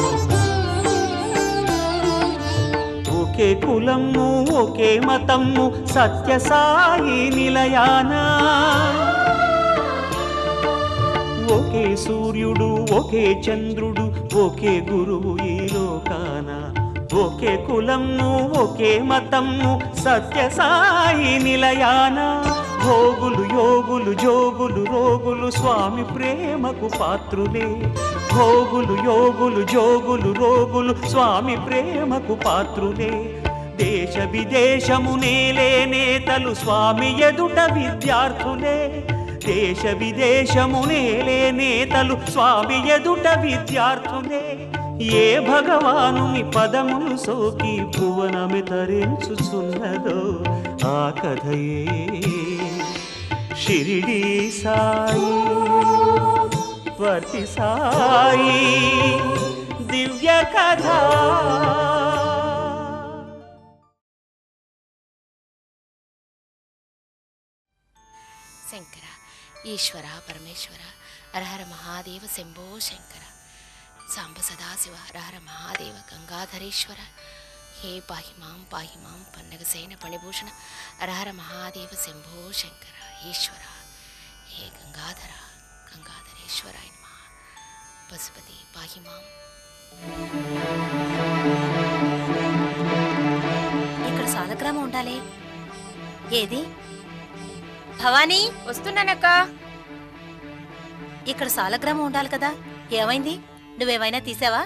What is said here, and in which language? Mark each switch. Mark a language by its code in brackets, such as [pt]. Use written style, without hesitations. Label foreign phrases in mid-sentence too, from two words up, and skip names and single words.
[te] ఒకే కులమ్ము ఒకే మతమ్ము సత్య సాయి నిలయాన ఒకే సూర్యుడు ఒకే చంద్రుడు ఒకే గురువు ఈ లోకాన ఒకే కులమ్ము ఒకే మతమ్ము సత్య సాయి నిలయాన భోగులు యోగులు జోగులు రోగులు స్వామి ప్రేమకు పాత్రులే భోగులు యోగులు జోగులు రోగులు స్వామి ప్రేమకు పాత్రులే దేశ విదేశము నేలే నేతలు స్వామి ఎదుట విద్యార్థులే దేశ విదేశము నేలే నేతలు స్వామి ఎదుట విద్యార్థులే ఏ భగవానుని పదములు సోకి భువనమి తరించుచున్నదో ఆ కథయే శిరిడీ సాయి వర్తి సాయి దివ్య కథ। [sa] शंकर ईश्वर परमेश्वर हर हर महादेव शंभो शंकर सांब सदाशिव हर हर महादेव गंगाधरेश्वर हे पाहि मां पन्नगसेन फणिभूषण हर हर महादेव शंभो शंकर ईश्वर हे गंगाधर गंगाधरेश्वराय नमः पशुपति पाहि मां। [te] ఇక్కడ సాలగ్రామం ఉండాలి ఏది భవానీ వస్తున్నానక్క ఇక్కడ సాలగ్రామం ఉండాలి కదా ఏమైంది నువ్వేమైనా తీసావా